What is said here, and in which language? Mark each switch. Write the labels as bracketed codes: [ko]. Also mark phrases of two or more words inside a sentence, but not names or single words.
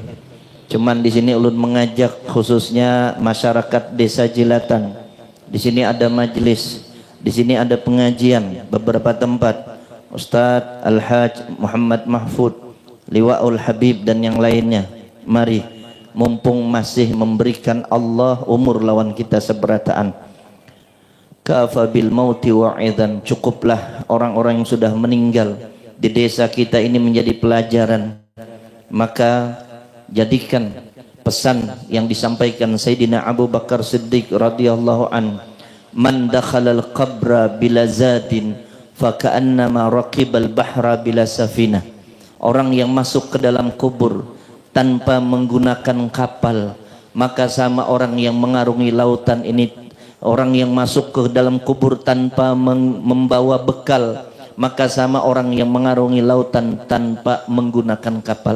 [id] Cuman di sini ulun mengajak khususnya masyarakat desa Jilatan. Di sini ada majelis, di sini ada pengajian beberapa tempat. Ustadz Al-Haj Muhammad Mahfud, Liwaul Habib dan yang lainnya. Mari, mumpung masih memberikan Allah umur lawan kita seberataan. [ar] كفى بالموت واعظا, [id] cukuplah orang-orang yang sudah meninggal di desa kita ini menjadi pelajaran. Maka jadikan pesan yang disampaikan Sayyidina Abu Bakar Siddiq [ar] رضي الله عن, من دخل القبر بلا زاد فكأنما ركب البحر بلا سفينة. [id] Orang yang masuk ke dalam kubur tanpa menggunakan kapal, maka sama orang yang mengarungi lautan ini. Orang yang masuk ke dalam kubur tanpa membawa bekal, maka sama orang yang mengarungi lautan tanpa menggunakan kapal.